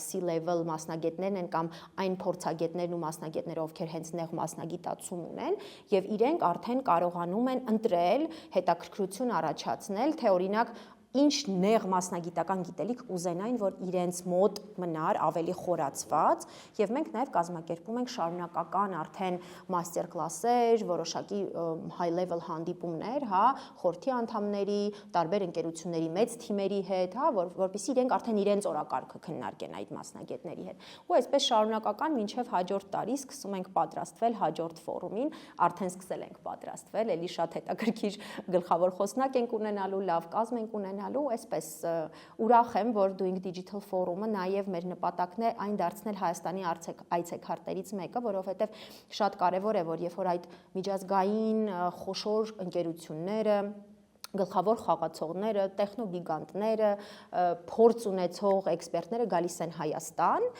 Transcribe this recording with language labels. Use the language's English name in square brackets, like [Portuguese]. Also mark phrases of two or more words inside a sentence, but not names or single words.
[Armenian] C-level մասնագետներն են կամ այն փորձագետներն ու մասնագետները, ովքեր հենց նեղ մասնագիտացում ունեն, եւ իրենք արդեն կարողանում են ընտրել, հետաքրքրություն առաջացնել, թե օրինակ ինչ նեղ մասնագիտական գիտելիք կուզենային, որ իրենց մոտ մնար ավելի խորացված, եւ մենք նաեւ կազմակերպում ենք շարունակական արդեն մաստեր կլասեր, որոշակի [English] high level [Armenian] հանդիպումներ, հա, խորհրդի անդամների, տարբեր ընկերությունների մեծ թիմերի հետ, հա, որպեսզի իրենք արդեն իրենց օրակարգը քննարկեն այդ մասնագետների հետ։ Ու այսպես շարունակական մինչեւ հաջորդ տարի սկսում ենք պատրաստվել հաջորդ ֆորումին, արդեն սկսել ենք պատրաստվել, էլի շատ հետաքրքիր գլխավոր խոսնակ ենք ունենալու, լավ կազմ ենք ունենալու, այսպես ուրախ եմ, որ Doing Digital ֆորումը նաև մեր նպատակն է այն դարձնել Հայաստանի այցեքարտերից մեկը, որովհետև շատ կարևոր է, որ երբ որ այդ միջազգային խոշոր ընկերությունները գլխավոր խաղացողները, տեխնոգիգանտները, փորձ ունեցող էքսպերտները գալիս են Հայաստան,